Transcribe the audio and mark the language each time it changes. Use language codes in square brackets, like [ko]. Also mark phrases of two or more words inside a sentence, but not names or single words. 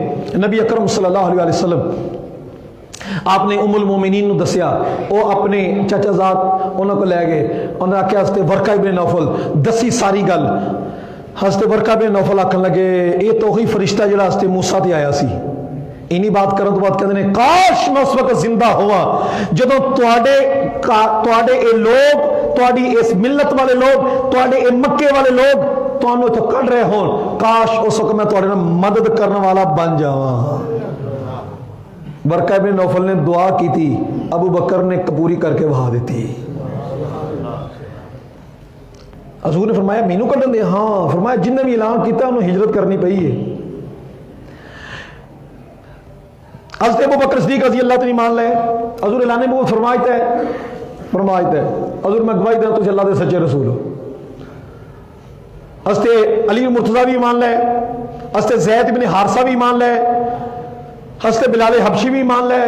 [pa] نبی اکرم صلی اللہ علیہ وسلم آپ نے ام المومنین نو دسیا، وہ اپنے چچا زاد انہوں کو لے گئے، انہوں نے آکھیا حضرت ورقہ ابن نوفل دسی ساری گل. حضرت ورقہ ابن نوفل آکھن لگے یہ تو وہی فرشتہ جڑا حضرت موسیٰ تے آیا سی. اینی بات کرن تو بات کہتے ہیں کاش میں اس وقت زندہ ہوا جدو تواڈے اے لوگ، تواڈی اس ملت والے لوگ، تواڈے اے مکے والے لوگ تانوں تو کڈ رہے ہون، کاش اس وقت میں تواڈے نال مدد کرنے والا بن جاواں. ورقہ ابن نوفل نے دعا کی تھی، ابو بکر نے پوری کر کے بہا دیتی. حضور نے فرمایا مینوں کڈن دے؟ ہاں. فرمایا جن نے بھی اعلان کیتا انہوں ہجرت کرنی پئی ہے. حضرت ابو بکر صدیق رضی اللہ تعالی مان لے، حضور اعلان نبوت فرمایا ہے حضور میں گواہی دینا تجھے اللہ دے سچے رسول ہو. حضرت علی مرتضیٰ بھی مان لے، حضرت زید بن حارثہ بھی مان لے، حضرت بلال حبشی بھی مان لے.